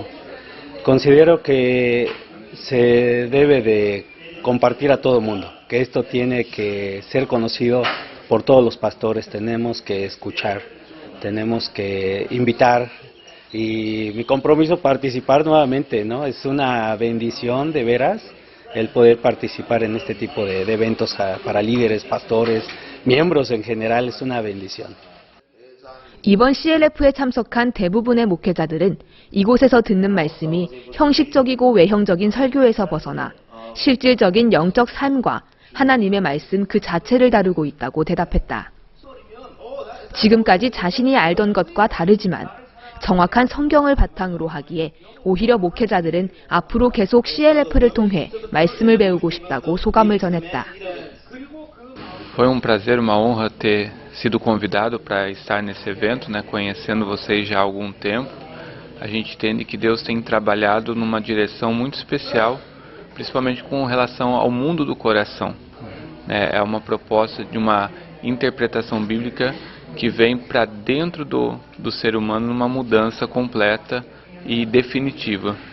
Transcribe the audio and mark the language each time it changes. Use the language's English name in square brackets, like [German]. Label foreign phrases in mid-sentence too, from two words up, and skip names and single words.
[Spanish] Considero que se debe de compartir a todo el mundo, que esto tiene que ser conocido por todos los pastores, tenemos que escuchar tenemos que invitar y mi compromiso participar nuevamente, ¿no? Es una bendición de veras el poder participar en este tipo de eventos para líderes, pastores, miembros en general, es una bendición. [Korean] 이번 CLF에 참석한 대부분의 목회자들은 이곳에서 듣는 말씀이 형식적이고 외형적인 설교에서 벗어나 실질적인 영적 삶과 하나님의 말씀 그 자체를 다루고 있다고 대답했다. 지금까지 자신이 알던 것과 다르지만 정확한 성경을 바탕으로 하기에 오히려 목회자들은 앞으로 계속 CLF를 통해 말씀을 배우고 싶다고 소감을 전했다. [Portuguese] Foi prazer, uma honra ter sido convidado para estar nesse evento, né, conhecendo vocês já há algum tempo. A gente entende que Deus tem trabalhado numa direção muito especial, principalmente com relação ao mundo do coração. É uma proposta de uma interpretação bíblica que vem para dentro do ser humano numa mudança completa e definitiva.